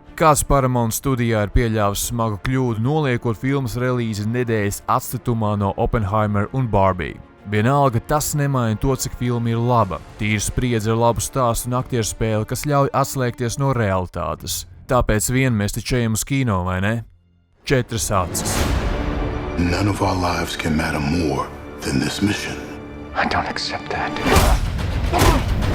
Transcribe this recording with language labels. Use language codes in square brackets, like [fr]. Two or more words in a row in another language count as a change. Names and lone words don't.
[lv] Kāds Paramount studijā ir pieļāvis smagu kļūdu, noliekot filmas relīzi nedēļas atstatumā no Oppenheimer un Barbie. Vienalga tas nemaina to, cik filma ir laba. Tīra spriedze ar labu stāstu un aktieru spēli, kas ļauj atslēgties no realitātes. Tāpēc vien mēs taču ejam uz kino, vai ne? 4 acis. [en] None of our lives can matter more than this mission. I don't accept that.